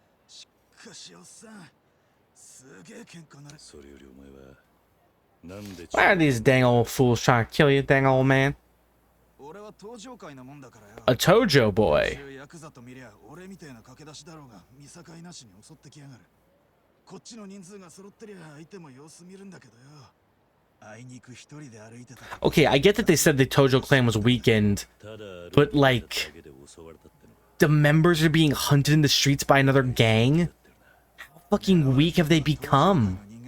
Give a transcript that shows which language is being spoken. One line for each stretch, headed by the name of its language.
Japanese: しかしおっさん、すげえ喧嘩なれ。それよりお前はなんで
English: Why are these dang old fools trying to kill you, dang old man?
Japanese: 俺は登場界なもんだからよ。
English: A Tojo boy.
Japanese: ヤクザと見りゃ俺みたいな駆け出しだろうが見境なしに襲ってきやがる。こっちの人数が揃ってりゃ相手も様子見るんだけどよ。あいにく一人で歩いてた。
English: Okay, I get that they said the Tojo clan was weakened, but like, the members are being hunted in the streets by another gang? How fucking weak have they become?